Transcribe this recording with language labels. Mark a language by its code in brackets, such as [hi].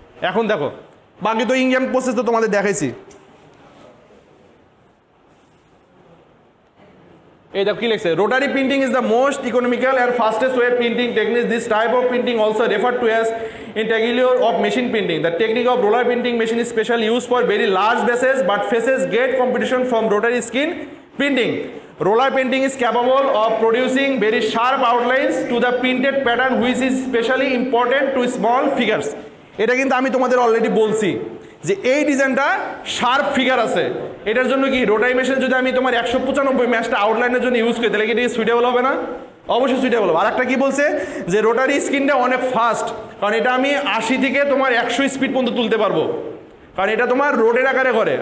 [bn] এখন দেখো বাকি তো ইনকাম প্রসেস তো তোমাদের দেখাইছি। এই দেখো কি লিখছে, [en] Rotary printing is the most economical and fastest way printing technique. This type of printing also refer to as integral of machine printing. The technique of roller printing machine is specially used for very large bases but faces great competition from rotary skin printing. Roller printing is capable of producing very sharp outlines to the printed pattern which is specially important to small figures. [bn] এটা কিন্তু আমি তোমাদের already বলছি যে এই ডিজাইনটা sharp figure আছে, এটার জন্য কি রোটারি মেশিন যদি আমি তোমার 195 ম্যাচটা আউটলাইনের জন্য ইউজ করি তাহলে কি এটা সুইটেবল হবে না? অবশ্যই সুইটেবল হবে। আর একটা কি বলছে যে রোটারি স্ক্রিনটা অনেক ফাস্ট, কারণ এটা আমি 80 থেকে তোমার 100 স্পিড পর্যন্ত তুলতে পারবো, কারণ এটা তোমার রোডের আকারে করে।